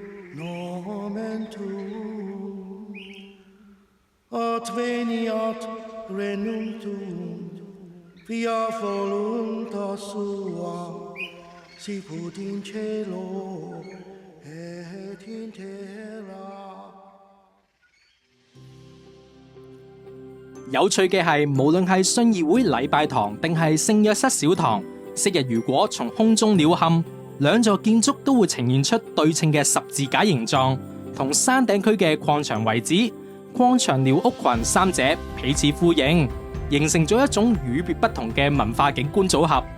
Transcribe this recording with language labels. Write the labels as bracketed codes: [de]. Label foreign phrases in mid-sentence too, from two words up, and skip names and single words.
[la] nomen tuum, ad veniat regnum tuum, via voluntas sua, sicut in cielo et in terra。 [yue] 有趣嘅係，無論係信義會禮拜堂定係聖約瑟小堂，昔日如果從空中鳥瞰，兩座建築都會呈現出對稱嘅十字架形狀，同山頂區嘅礦場遺址、礦場寮屋群三者彼此呼應，形成咗一種與別不同嘅文化景觀組合。